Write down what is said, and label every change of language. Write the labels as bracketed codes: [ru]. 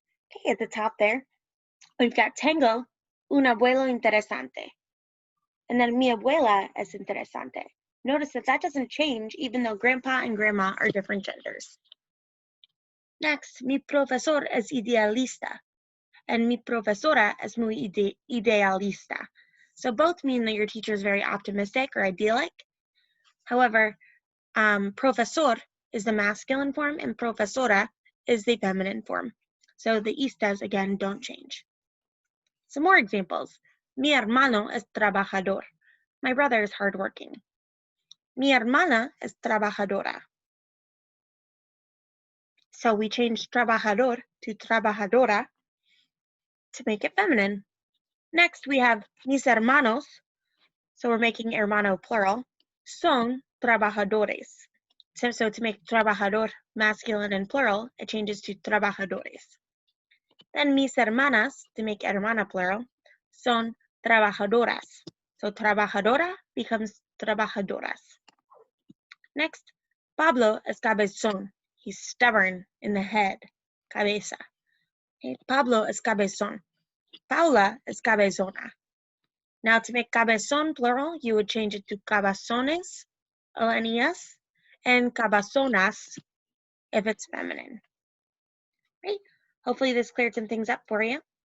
[en] Okay, at the top there, we've got [es] tengo un abuelo interesante. [en] And then [es] mi abuela es interesante. [en] Notice that that doesn't change even though grandpa and grandma are different genders. [es] Next, mi profesor es idealista. And mi profesora es muy idealista. [en] So both mean that your teacher is very optimistic or idyllic. However, profesor is the masculine form and profesora is the feminine form. So the istas, again, don't change. Some more examples. [es] Mi hermano es trabajador. [en] My brother is hardworking. [es] Mi hermana es trabajadora. [en] So we changed trabajador to trabajadora to make it feminine. Next, we have [es] mis hermanos. [en] So we're making hermano plural. [es] Son trabajadores. [en] So to make trabajador masculine and plural, it changes to trabajadores. Then [es] mis hermanas, [en] to make hermana plural, [es] son trabajadoras. [en] So trabajadora becomes trabajadoras. Next, [es] Pablo es cabezón. [en] He's stubborn in the head, cabeza. Okay, [es] Pablo es cabezón. Paula es cabezona. [en] Now to make cabezón plural, you would change it to cabezones, ONES, and cabezonas if it's feminine. Right? Hopefully this cleared some things up for you.